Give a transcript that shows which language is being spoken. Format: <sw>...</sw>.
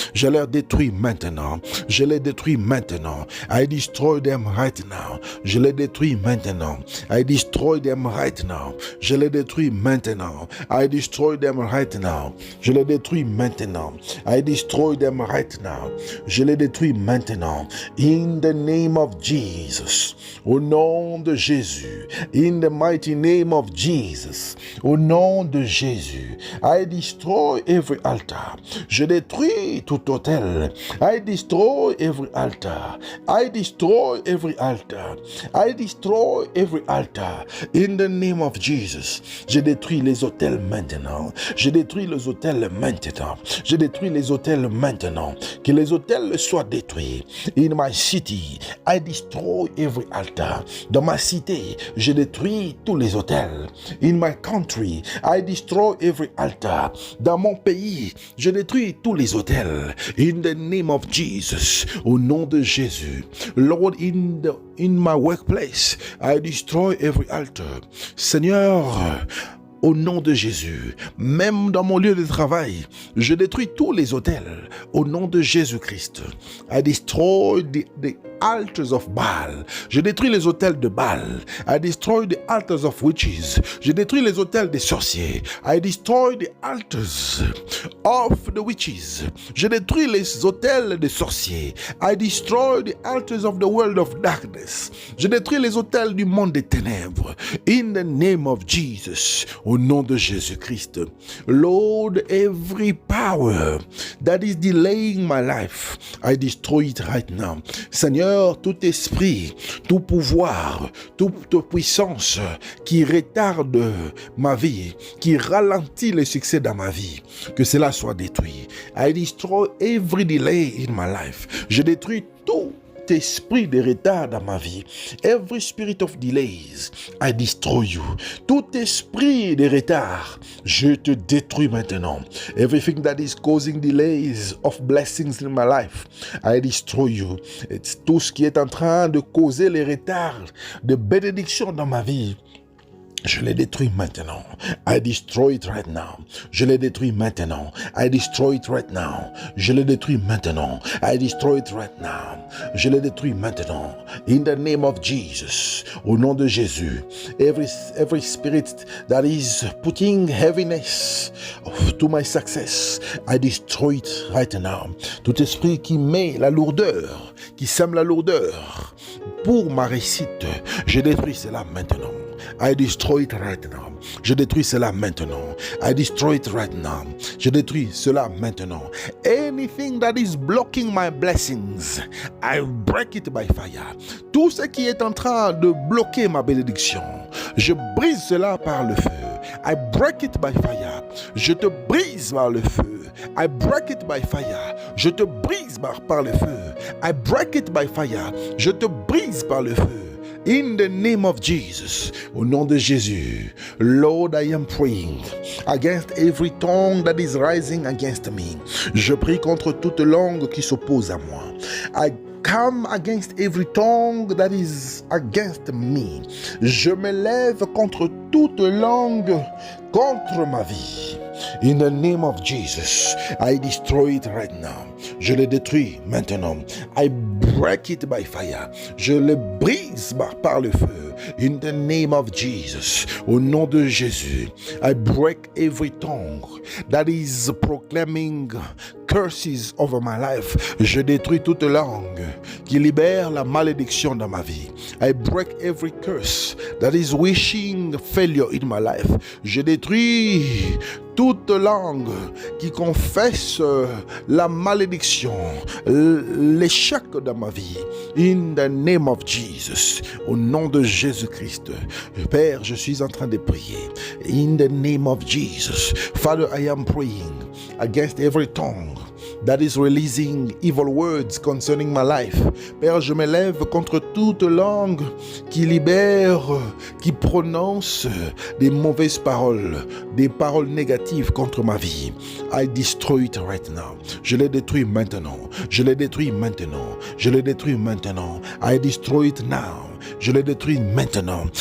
<fr>Je les détruis maintenant. Je les détruis maintenant.</fr> <en>I destroy them right now.</en> <fr>Je les détruis maintenant.</fr> <en>I destroy them right now.</en> <fr>Je les détruis maintenant.</fr> <en>I destroy them right now.</en> <fr>Je les détruis maintenant.</fr> <en>I destroy them right now.</en> <fr>Je les détruis maintenant.</fr> <en>In the name of Jesus.</en> <fr>Au nom de Jésus.</fr> <en>In the mighty name of Jesus.</en> <fr>Au nom de Jésus.</fr> <en>I destroy every altar.</en> <fr>Je détruis tout autel.</fr> <en>I destroy every altar. I destroy every altar. I destroy every altar. In the name of Jesus.</en> <fr>Je détruis les autels maintenant. Je détruis les autels maintenant. Je détruis les autels maintenant. Que les autels soient détruits.</fr> <en>In my city, I destroy every altar.</en> <fr>Dans ma cité, je détruis tous les autels.</fr> <en>In my country, I destroy every altar.</en> <fr>Dans mon pays, je détruis tous les autels.</fr> <en>In the name of Jesus.</en> <fr>Au nom de Jésus.</fr> <en>Lord, in my workplace, I destroy every altar.</en> <fr>Seigneur, au nom de Jésus, même dans mon lieu de travail, je détruis tous les autels. Au nom de Jésus-Christ,</fr> <en>I destroy the altars of Baal.</en> <fr>Je détruis les autels de Baal.</fr> <en>I destroy the altars of witches.</en> <fr>Je détruis les autels des sorciers.</fr> <en>I destroy the altars of the witches.</en> <fr>Je détruis les autels des sorciers.</fr> <en>I destroy the altars of the world of darkness.</en> <fr>Je détruis les autels du monde des ténèbres.</fr> <en>In the name of Jesus.</en> <fr>Au nom de Jésus-Christ.</fr> <en>Lord, every power that is delaying my life, I destroy it right now.</en> <fr>Seigneur, tout esprit, tout pouvoir, toute puissance qui retarde ma vie, qui ralentit le succès dans ma vie, que cela soit détruit.</fr> <en>I destroy every delay in my life.</en> <fr>Je détruis tout esprit de retard dans ma vie.</fr> <en>Every spirit of delays, I destroy you.</en> <fr>Tout esprit de retard, je te détruis maintenant.</fr> <en>Everything that is causing delays of blessings in my life, I destroy you.</en> <fr>Tout ce qui est en train de causer les retards de bénédictions dans ma vie, Je les détruis maintenant.</fr> <en>I destroy it right now.</en> <fr>Je les détruis maintenant.</fr> <en>I destroy it right now.</en> <fr>Je les détruis maintenant.</fr> <en>I destroy it right now.</en> <fr>Je les détruis maintenant.</fr> <en>In the name of Jesus.</en> <fr>Au nom de Jésus.</fr> <en>Every spirit that is putting heaviness to my success, I destroy it right now.</en> <fr>Tout esprit qui met la lourdeur, qui sème la lourdeur pour ma réussite, je détruis cela maintenant.</fr> <en>I destroy it right now.</en> <fr>Je détruis cela maintenant.</fr> <en>I destroy it right now.</en> <fr>Je détruis cela maintenant.</fr> <en>Anything that is blocking my blessings, I break it by fire.</en> <fr>Tout ce qui est en train de bloquer ma bénédiction, je brise cela par le feu.</fr> <en>I break it by fire.</en> <fr>Je te brise par le feu.</fr> <en>I break it by fire.</en> <fr>Je te brise par le feu.</fr> <en>I break it by fire.</en> <fr>Je te brise par le feu.</fr> <en>In the name of Jesus,</en> <fr>au nom de Jésus,</fr> <en>Lord, I am praying against every tongue that is rising against me.</en> <fr>Je prie contre toute langue qui s'oppose à moi.</fr> <en>I come against every tongue that is against me.</en> <fr>Je me lève contre toute langue contre ma vie.</fr> <en>In the name of Jesus, I destroy it right now.</en> <fr>Je le détruis maintenant.</fr> <en>I break it by fire.</en> <fr>Je le brise par le feu.</fr> <en>In the name of Jesus,</en> <fr>au nom de Jésus,</fr> <en>I break every tongue that is proclaiming curses over my life.</en> <fr>Je détruis toute langue qui libère la malédiction dans ma vie.</fr> <en>I break every curse that is wishing failure in my life.</en> <fr>Je détruis toute langue qui confesse la malédiction, l'échec dans ma vie.</fr> <en>In the name of Jesus,</en> <fr>au nom de Jésus-Christ. Père, je suis en train de prier.</fr> <en>In the name of Jesus. Father, I am praying against every tongue that is releasing evil words concerning my life.</en> <fr>Père, je me lève contre toute langue qui libère, qui prononce des mauvaises paroles, des paroles négatives contre ma vie.</fr> <en>I destroy it right now.</en> <fr>Je les détruis maintenant. Je les détruis maintenant. Je les détruis maintenant.</fr> <en>I destroy it now.</en> <fr>Je les détruis maintenant.</fr>